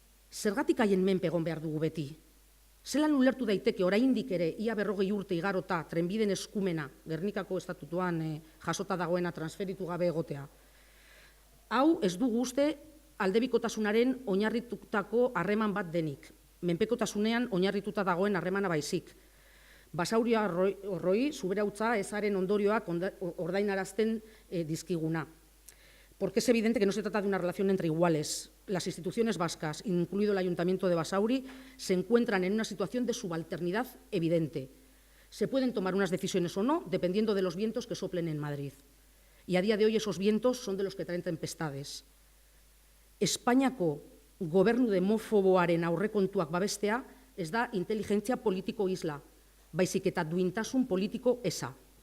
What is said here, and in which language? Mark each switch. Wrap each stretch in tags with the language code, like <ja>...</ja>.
<eu>Zergatik haien menpe egon behar dugu beti? Zelan ulertu daiteke oraindik ere ia 40 urte igarota trenbiden eskumena, Gernikako estatutuan jasota dagoena transferitu gabe egotea? Hau ez dugu uste aldebikotasunaren oinarritutako harreman bat denik, menpekotasunean oinarrituta dagoen harremana baizik. Basauriarroi zuberautza ezaren ondorioak ordainarazten dizkiguna.</eu> <es>Porque es evidente que no se trata de una relación entre iguales. Las instituciones vascas, incluido el Ayuntamiento de Basauri, se encuentran en una situación de subalternidad evidente. Se pueden tomar unas decisiones o no, dependiendo de los vientos que soplen en Madrid. Y a día de hoy esos vientos son de los que traen tempestades.</es> <eu>Espainiako gobernu demofoboaren aurrekontuak babestea ez da inteligentzia politiko isla, baizik eta duintasun politiko eza.</eu>